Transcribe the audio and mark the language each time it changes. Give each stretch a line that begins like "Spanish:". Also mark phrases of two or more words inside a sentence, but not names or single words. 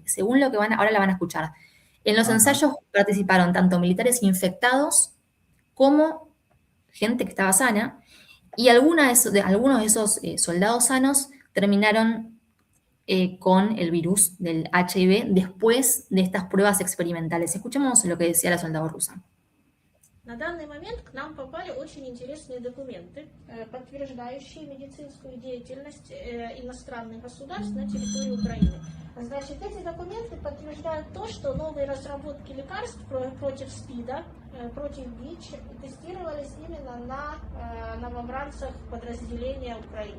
Spanish: Según lo que ahora la van a escuchar. En los ensayos participaron tanto militares infectados como gente que estaba sana, y algunos de esos soldados sanos terminaron con el virus del HIV después de estas pruebas experimentales. Escuchemos lo que decía la soldado rusa.
Russian: На данный момент к нам попали очень интересные документы, подтверждающие медицинскую деятельность иностранных государств на территории Украины. Значит, эти документы подтверждают то, что новые разработки лекарств против СПИДа, против ВИЧ тестировались именно на новобранцах подразделения Украины.